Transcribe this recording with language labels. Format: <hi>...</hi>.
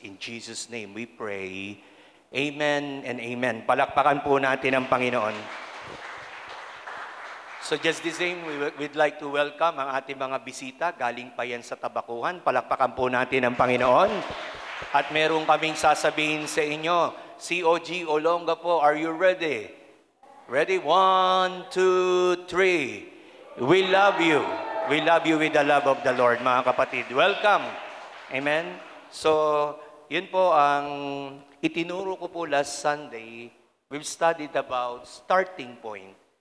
<en>In Jesus' name we pray. Amen and amen.</en> <tl>Palakpakan po natin ang Panginoon.</tl> <en>So just the same, we'd like to welcome</en> <tl>ang ating mga bisita. Galing pa yan sa Tabakuhan. Palakpakan po natin ang Panginoon. At meron kaming sasabihin sa inyo.</tl> <en>COG Olonga po, are you ready? Ready? 1, 2, 3. We love you. We love you with the love of the Lord,</en> <tl>mga kapatid.</tl> <en>Welcome. Amen?</en> <tl>So, yun po ang itinuro ko po</tl> <en>last Sunday. We've studied about starting point.</en>